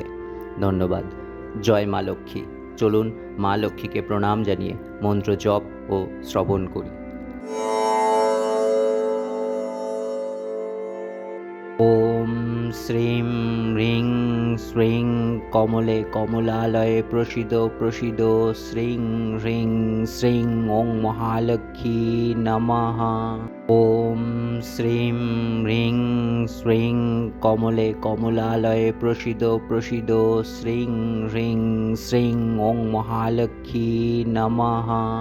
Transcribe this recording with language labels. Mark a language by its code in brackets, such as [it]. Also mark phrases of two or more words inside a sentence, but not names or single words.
[bn] ধন্যবাদ। জয় মা লক্ষ্মী। চলুন মা লক্ষ্মীকে প্রণাম জানিয়ে মন্ত্র জপ ও শ্রবণ করি। [sa] ওম শ্রীং হ্রিং শ্রীং কমলে কমলালয়ে প্রসিদ প্রসিদ শ্রীং হ্রিং শ্রীং ওং মহালক্ষ্মী নমঃ। ওম শ্রীং হ্রিং শ্রীং কমলে কমলালয়ে প্রসিদ প্রসিদ শ্রীং হ্রিং শ্রীং ওং মহালক্ষ্মী নমঃ।